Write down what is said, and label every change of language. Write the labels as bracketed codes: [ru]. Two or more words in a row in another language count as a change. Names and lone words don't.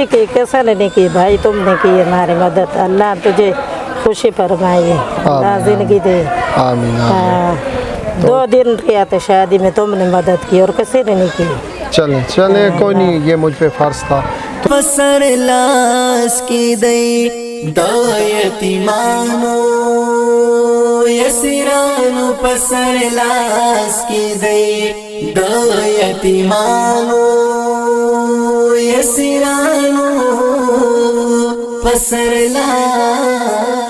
[ur] نہیں کی, کیسا نے نہیں کی بھائی, تم نے کی ہماری مدد. اللہ تجھے خوشی فرمائے, اللہ زندگی دے. آمین. 2 دن کیا تھا شادی میں, تم نے مدد کی اور کسی نے نہیں کی. چلیں کوئی نہیں, یہ مجھ پہ فرض تھا. [ps] پسر لاس کی دئی دا یتیمانو یسیرانو, پسر لاس کی دئی دا یتیمانو یسیرانو, پسر لاس